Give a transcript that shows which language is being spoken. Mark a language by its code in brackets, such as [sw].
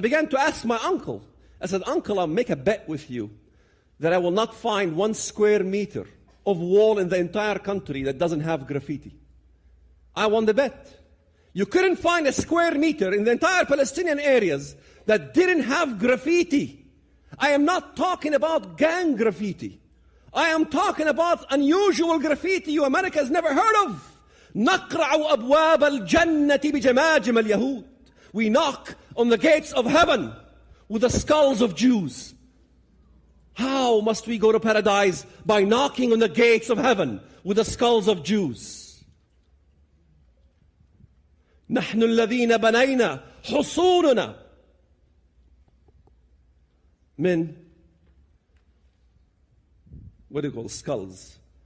[en] I began to ask my uncle. I said, Uncle, I'll make a bet with you that I will not find 1 square meter of wall in the entire country that doesn't have graffiti. I won the bet. You couldn't find a square meter in the entire Palestinian areas that didn't have graffiti. I am not talking about gang graffiti. I am talking about unusual graffiti you America has never heard of. [ar] نقرع أبواب الجنة بجماجم اليهود. [en] We knock on the gates of heaven with the skulls of Jews. How must we go to paradise? By knocking on the gates of heaven with the skulls of Jews. [ar] نحن الذين بنينا حصوننا من, [en] what do you call skulls?